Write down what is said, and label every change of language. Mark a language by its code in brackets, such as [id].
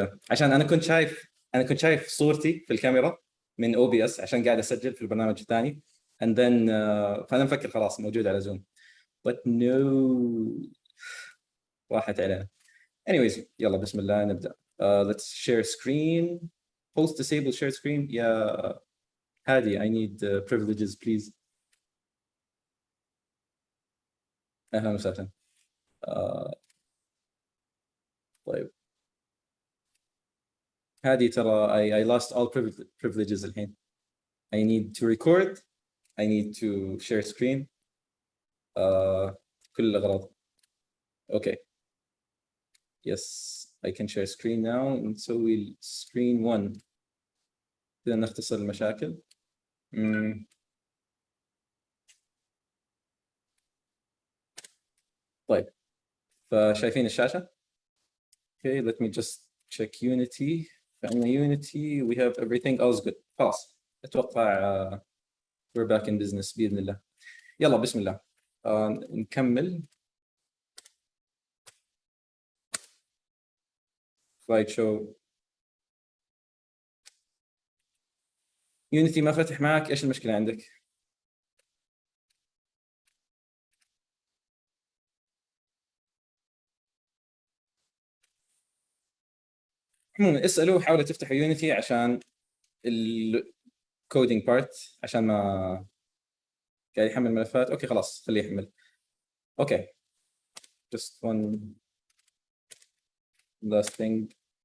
[ar] عشان انا كنت شايف صورتي في الكاميرا من OBS عشان قاعد اسجل في البرنامج الثاني [en] and then [ar] فانا مفكر خلاص موجود على زوم [en] but no [ar] راحت علينا. anyways يلا بسم الله نبدا. [en] let's share screen. post disable share screen. [ar] يا هادي [en] I need privileges please. [ar] اهلا وسهلا. طيب هادي ترى [en] I lost all privileges [ar] الحين. [en] I need to record. I need to share screen. [ar] كل الأغراض. Okay. [en] Yes, I can share screen now. [ar] نسوي screen 1 كذا نختصر المشاكل. طيب فشايفين الشاشة؟ [en] Okay, let me just check Unity. [ar] فعندنا Unity. [en] We have everything else good. [ar] خلاص أتوقع [en] we're back in business [ar] بإذن الله. يلا بسم الله. نكمل. سلايد شو. يونيتي ما فتح معك، ايش المشكله عندك؟ عموما اسالوه حاولوا تفتحوا يونيتي عشان الكودينج بارت عشان ما قاعد يحمل ملفات. اوكي خلاص خليه يحمل. [en] Okay just one last thing.